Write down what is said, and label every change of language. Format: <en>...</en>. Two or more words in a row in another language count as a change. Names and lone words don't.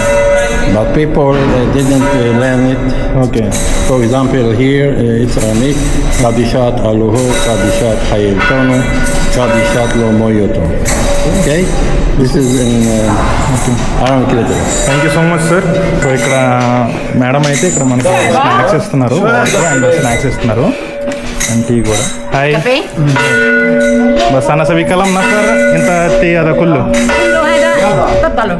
<en>But people didn't learn it. Okay. For example, here it's Aramaic.</en> <syc>ܩܕܝܫܬ ܐܠܗܐ ܩܕܝܫܬ ܚܝܠܬܢܐ ܩܕܝܫܬ ܠܡܝܘܬܐ.</syc> <en>Okay? This is in Aramaic letters. Thank you so much sir.</en> <te>సో ఇక్కడ మేడం అయితే ఇక్కడ మనకి స్నాక్స్ ఇస్తున్నారు,</te> <en>and snacks</en> <te>ఇస్తున్నారు</te> <en>and tea</en> <te>కూడా.</te> <ar>هاي بس أنا سوي كم نفر انت تي هذا كله كله هذا تفضلوا.</ar>